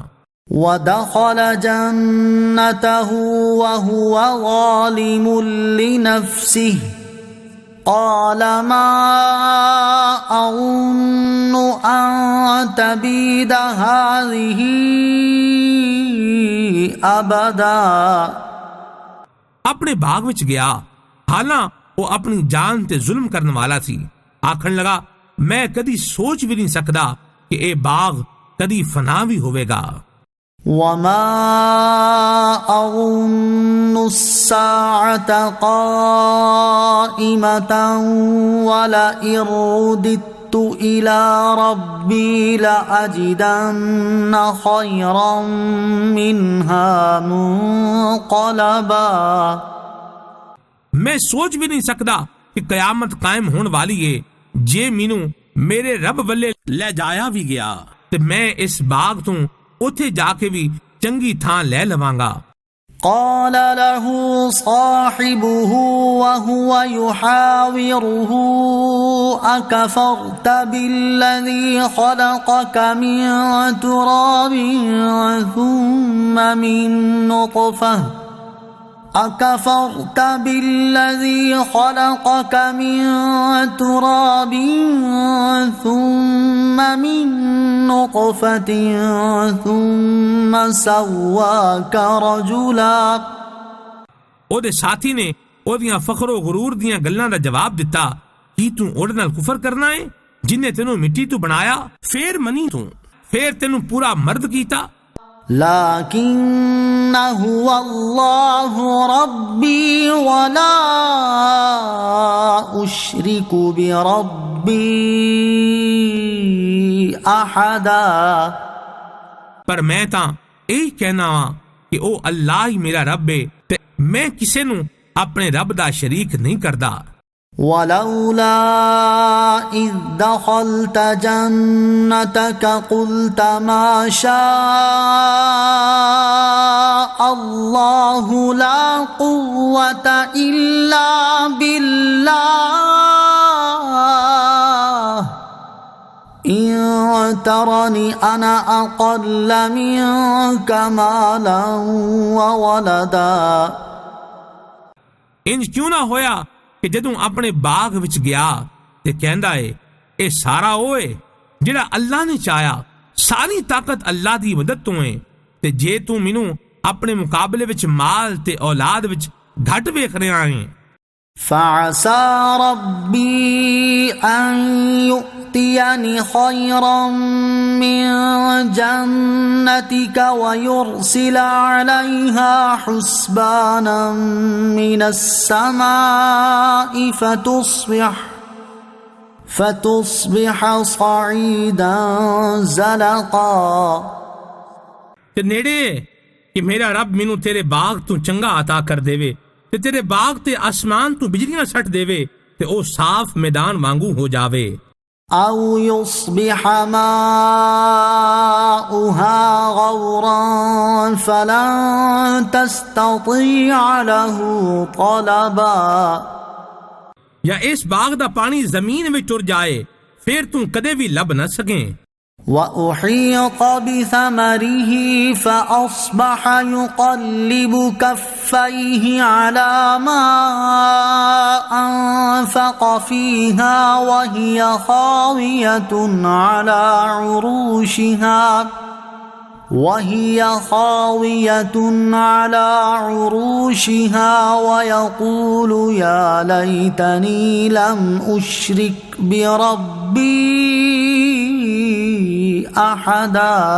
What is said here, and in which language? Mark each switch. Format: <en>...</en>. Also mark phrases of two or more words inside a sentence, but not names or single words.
<ar>ودخل جنته وهو ظالم لنفسه قال ما أظن أن تبيد هذه أبدا۔</ar> <pa>ਆਪਣੇ ਬਾਗ ਵਿੱਚ ਗਿਆ, ਹਾਲਾਂ ਉਹ ਆਪਣੀ ਜਾਨ ਤੇ ਜ਼ੁਲਮ ਕਰਨ ਵਾਲਾ ਸੀ। ਆਖਣ ਲਗਾ, ਮੈਂ ਕਦੀ ਸੋਚ ਵੀ ਨਹੀਂ ਸਕਦਾ ਕਿ ਇਹ ਬਾਗ ਕਦੀ ਫਨਾ ਵੀ ਹੋਵੇਗਾ।</pa> <ar>وما أظن الساعة قائمة ولئن رددت إلى ربي لأجدن خيرا منها منقلبا۔</ar> <pa>ਮੈਂ ਸੋਚ ਵੀ ਨਹੀਂ ਸਕਦਾ ਕਿ ਕਿਆਮਤ ਕਾਇਮ ਹੋਣ ਵਾਲੀ ਏ। ਜੇ ਮੈਨੂੰ ਮੇਰੇ ਰੱਬ ਵੱਲੇ ਲੈ ਜਾਇਆ ਵੀ ਗਿਆ ਤੇ ਮੈਂ ਇਸ ਬਾਗ ਤੋਂ ਉੱਥੇ ਜਾ ਕੇ ਵੀ ਚੰਗੀ ਥਾਂ ਲੈ ਲਵਾਂਗਾ।</pa> <ar>قال له صاحبه وهو يحاوره أكفرت بالذي خلقك من تراب ثم من نطفة أكفرت بالذي خلقك من تراب ثم من نطفة ثم سواك رجلا۔</ar> <pa>ਉਹਦੇ ਸਾਥੀ ਨੇ ਉਹਦੀਆਂ ਫਖਰੋ ਗਰੂਰ ਦੀਆਂ ਗੱਲਾਂ ਦਾ ਜਵਾਬ ਦਿੱਤਾ, ਕੀ ਤੂੰ ਉਹਦੇ ਨਾਲ ਕੁਫਰ ਕਰਨਾ ਹੈ ਜਿਨੇ ਤੈਨੂੰ ਮਿੱਟੀ ਤੋਂ ਬਣਾਇਆ, ਫੇਰ ਮਨੀ ਤੂੰ, ਫੇਰ ਤੈਨੂੰ ਪੂਰਾ ਮਰਦ ਕੀਤਾ।</pa> <ar>لكن هو الله ربي ولا أشرك بربي أحدا।</ar> <pa>ਪਰ ਮੈਂ ਤਾਂ ਇਹ ਕਹਿਣਾ ਵਾਂ ਕਿ ਉਹ ਅੱਲਾਹ ਹੀ ਮੇਰਾ ਰੱਬ ਹੈ ਤੇ ਮੈਂ ਕਿਸੇ ਨੂੰ ਆਪਣੇ ਰੱਬ ਦਾ ਸ਼ਰੀਕ ਨਹੀਂ ਕਰਦਾ।</pa> <ar>ولولا إذ دخلت جنتك قلت ما شاء الله لا قوة إلا بالله إن ترني أنا أقل منك مالا وولدا۔</ar> <pa>ਇੰਜ ਕਿਉਂ ਨਾ ਹੋਇਆ ਕਿ ਜਦੋਂ ਆਪਣੇ ਬਾਗ ਵਿੱਚ ਗਿਆ ਤੇ ਕਹਿੰਦਾ ਏ ਇਹ ਸਾਰਾ ਉਹ ਏ ਜਿਹੜਾ ਅੱਲਾ ਨੇ ਚਾਹਿਆ, ਸਾਰੀ ਤਾਕਤ ਅੱਲਾ ਦੀ ਮਦਦ ਤੋਂ ਏ, ਤੇ ਜੇ ਤੂੰ ਮੈਨੂੰ ਆਪਣੇ ਮੁਕਾਬਲੇ ਵਿੱਚ ਮਾਲ ਤੇ ਔਲਾਦ ਵਿੱਚ ਘੱਟ ਵੇਖ ਰਿਹਾ ਏ।</pa> <ar>فعسى ربي أن يؤتيني خيرا من جنتك ويرسل عليها حسبانا من السماء فتصبح صعيدا زلقا۔</ar> <pa>ਤੇ ਨੇੜੇ ਕਿ ਮੇਰਾ ਰੱਬ ਮੈਨੂੰ ਤੇਰੇ ਬਾਗ ਤੋਂ ਚੰਗਾ عطا ਕਰ ਦੇਵੇ ਤੇ ਤੇਰੇ ਬਾਗ ਤੇ ਆਸਮਾਨ ਤੋਂ ਬਿਜਲੀਆਂ ਛੱਡ ਦੇਵੇ ਤੇ ਉਹ ਸਾਫ਼ ਮੈਦਾਨ ਵਾਂਗੂ ਹੋ ਜਾਵੇ।</pa> <ar>أو يصبح ماؤها غورا فلن تستطيع له طلبا۔</ar> <pa>ਜਾਂ ਇਸ ਬਾਗ ਦਾ ਪਾਣੀ ਜ਼ਮੀਨ ਵਿੱਚ ਟੁਰ ਜਾਏ, ਫਿਰ ਤੂੰ ਕਦੇ ਵੀ ਲੱਭ ਨਾ ਸਕੇ।</pa> <ar>وأحيط بثمره فأصبح يقلب كفيه على ما أنفق فيها وهي خاوية على عروشها ويقول يا ليتني لم أشرك بربي أحدا۔</ar>